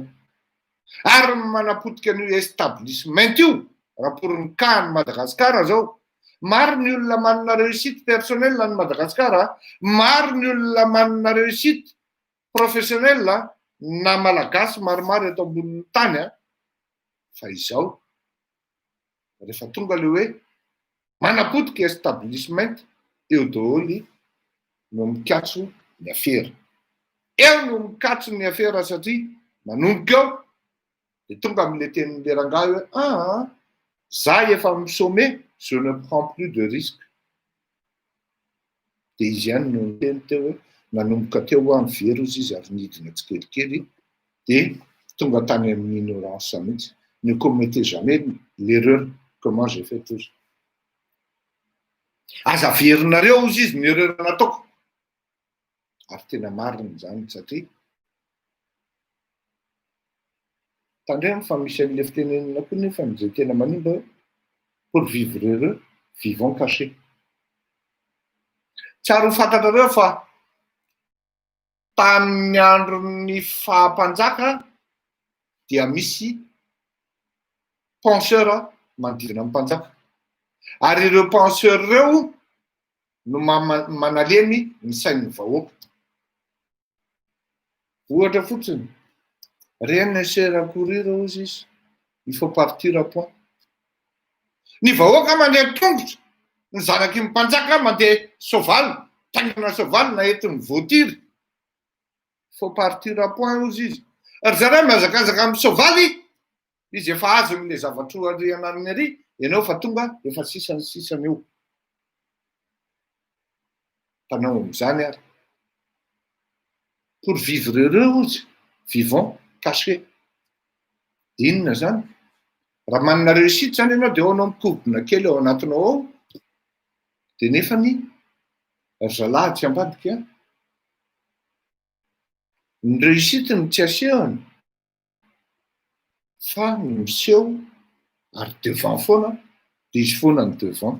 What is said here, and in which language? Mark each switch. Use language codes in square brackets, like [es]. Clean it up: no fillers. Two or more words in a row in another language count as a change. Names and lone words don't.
[mg] Ary manapotika an'io establishment io raporiny Madagasikara zao, maro ny olona manana [fr] réussite personnelle [mg] any Madagasikara, maro ny olona manana [fr] réussite professionnelle [mg] na malagasy maromaro eto ambonin'ny tany fa izao rehefa tonga le hoe manapotika establishment eo daholo no mikatso ny afera. Eo no mikatso ny afera satria manomboka eo dia tonga amin'le tenin'le rangahy hoe za efa misome, [fr] je ne prends plus de risque. [mg] Dia izy ihany no teny teo hoe nanomboka teo amin'ny very izy ary nidina tsikelikely dia tonga tany amin'ny ignorance mihitsy. [fr] Ne commettez jamais l'erreur que moi j'ai fait tous. [mg] Aza averinareo izy ny erreur nataoko. Ary tena marina zany satria tandremo fa misy an'le fitenenana koa nefa izay tena manimba hoe [fr] pour vivre heureux, vivons cachés. [mg] Tsara ho fantatrareo fa tamin'ny andron'ny fahampanjaka dia misy penseur manodidina amin'ny mpanjaka. Ary ireo penseur ireo no manalemy ny sain'ny vahoaka. Ohatra fotsiny, [fr] rien ne sert à courir [mg] hozy izy, [fr] il faut partir à point. [mg] Ny vahoaka mandeha tongotra, ny zanaky ny mpanjaka mandeha soavaly, taingana soavaly na entiny voatiry. [fr] Faut partir à point [mg] hozy izy. Ary zareo mihazakazaka amin'ny soavaly, izy efa azo amin'le zavatra ho arianany ary, ianao fa tonga efa sisany eo. Tanao amin'izany ary. [fr] Pour vivre heureux hozy, vivons cachés. [mg] Inona zany? Raha manana réussite zany ianao dia ao mikodina kely ao anatinao ao, dia nefany ry zalahy tsy ambadika, ny réussite ny tsy asehony fa ny miseho ary devant foana dia izy foana ny devant.